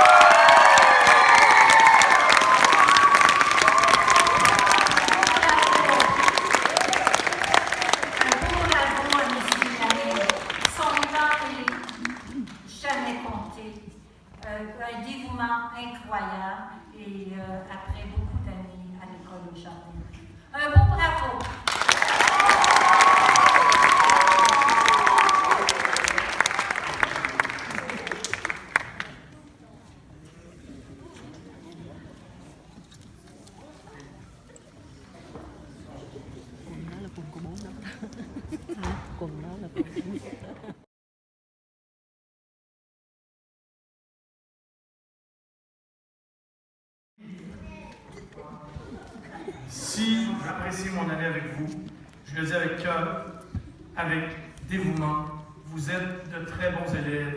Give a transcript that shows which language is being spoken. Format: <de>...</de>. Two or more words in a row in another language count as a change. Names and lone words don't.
<fr>Un dévouement incroyable et après beaucoup d'années à l'école au jardin. Un beau bravo!</fr> <vi>Quần đó là quần của bố đó.</vi> <fr>Si j'apprécie mon année avec vous, je le dis avec cœur, avec dévouement, vous êtes de très bons élèves.</fr>